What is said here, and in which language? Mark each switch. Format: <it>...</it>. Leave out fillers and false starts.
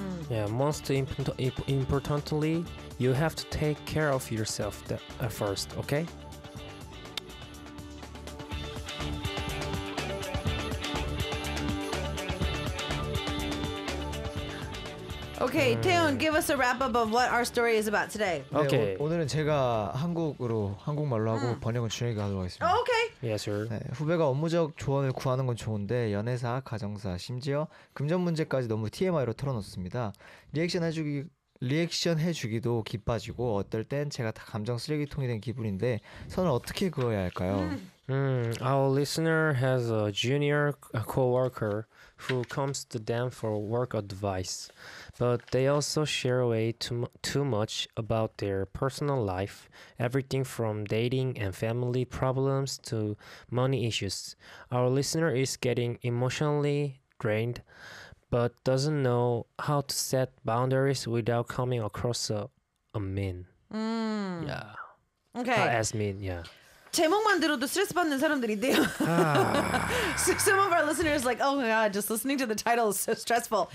<en>Yeah, most importantly, you have to take care of yourself first, okay? Okay, Taeyeon, give us a wrap-up of what our story is about today. Okay.</en> <ko>네, 오늘은 제가 한국말로 하고 번역은 준혁이가 하도록 하겠습니다.</ko> <en>Okay. Yes, sir. 네,</en> <ko>후배가 업무적 조언을 구하는 건 좋은데 연애사, 가정사, 심지어 금전 문제까지 너무 TMI로 털어놓습니다. 리액션 해주기도 기빠지고 어떨 땐 제가 다 감정 쓰레기통이 된 기분인데 선을 어떻게 그어야 할까요?</ko> <en>Our listener has a junior co-worker who comes to them for work advice, but they also share way too much about their personal life, everything from dating and family problems to money issues. Our listener is getting emotionally drained, but doesn't know how to set boundaries without coming across a mean. Yeah. Okay. As mean, yeah.</en> <ko>제목만 들어도 스트레스 받는 사람들인데요.</ko> <en>So some of our listeners like, "Oh my god, just listening to the title is so stressful."</en>